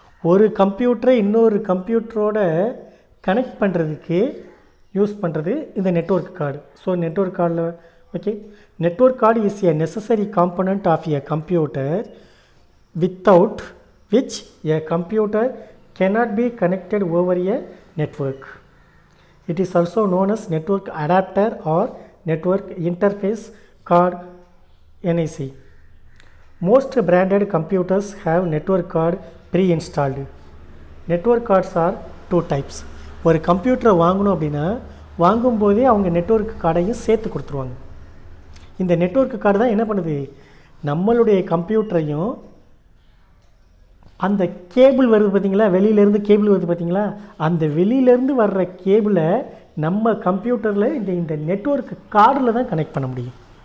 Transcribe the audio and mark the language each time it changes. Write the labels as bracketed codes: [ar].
[ta] ஒரு கம்ப்யூட்டரை இன்னொரு கம்ப்யூட்டரோட கனெக்ட் பண்ணுறதுக்கு யூஸ் பண்ணுறது இந்த நெட்வொர்க் கார்டு. ஸோ நெட்வொர்க் கார்டில் okay, [en] Network card is a necessary component of a computer without which a computer cannot be connected over a network. It is also known as network adapter or network interface card, NIC. Most branded computers have network card pre-installed. Network cards are two types. [ta] ஒரு கம்ப்யூட்டரை வாங்கணும் அப்படின்னா வாங்கும்போதே அவங்க network கார்டையும் சேர்த்து கொடுத்துருவாங்க. இந்த network card தான் என்ன பண்ணுது, நம்மளுடைய கம்ப்யூட்டரையும் அந்த கேபிள் வருது பார்த்திங்களா, வெளியிலேருந்து கேபிள் வருது பார்த்திங்களா, அந்த வெளியிலேருந்து வர்ற கேபிளை நம்ம கம்ப்யூட்டரில் இந்த நெட்வொர்க் கார்டில் தான் கனெக்ட் பண்ண முடியும்.